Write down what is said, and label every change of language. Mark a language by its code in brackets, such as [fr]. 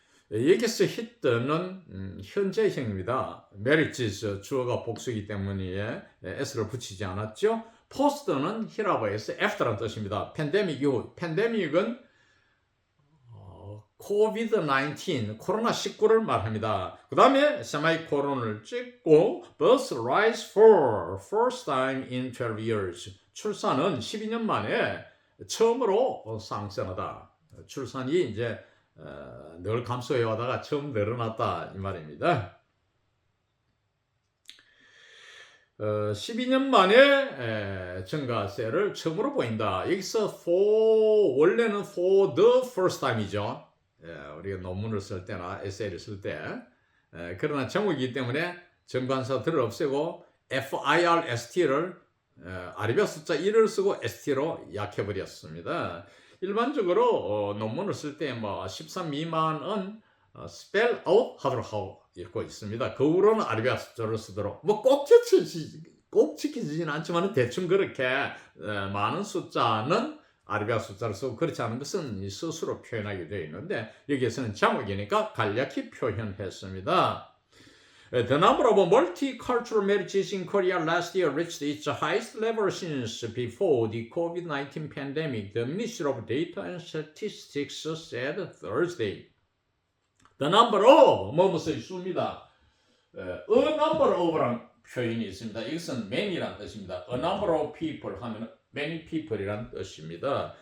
[ko] 여기서 hit는 현재형입니다. marriages 주어가 복수이기 때문에 s를 붙이지 않았죠. post는 히라바에서 after라는 뜻입니다. 팬데믹 이후, 팬데믹은 COVID-19, 코로나19를 말합니다. 그 다음에 세마이콜론을 찍고 [en] births rise for first time in 12 years. [ko] 출산은 12년 만에 처음으로 상승하다. 출산이 이제 늘 감소해오다가 처음 늘어났다 이 말입니다. 12년 만에 증가세를 처음으로 보인다. 여기서 for 원래는 [en] for the first time [ko] 이죠. 우리가 논문을 쓸 때나 에세이를 쓸 때. 그러나 제목이기 때문에 정관사들을 없애고 FIRST를 아리비아 숫자 1을 쓰고 ST로 약해버렸습니다. 일반적으로 논문을 쓸 때 13 미만은 [en] spell out [ko] 하도록 하고 있습니다. 그 후로는 아리비아 숫자를 쓰도록 꼭 지키지는 않지만 대충 그렇게 많은 숫자는 아리비아 숫자를 쓰고 그렇지 않은 것은 스스로 표현하게 되어 있는데 여기에서는 제목이니까 간략히 표현했습니다. [en] The number of multicultural marriages in Korea last year reached its highest level since before the COVID-19 pandemic, the Ministry of Data and Statistics said Thursday. The number of, [ko] 무엇의 수입니다. [en] A number of [ko] 라는 표현이 있습니다. 이것은 many라는 뜻입니다. [en] A number of people [ko] 하면 [en] many people이라는 뜻입니다.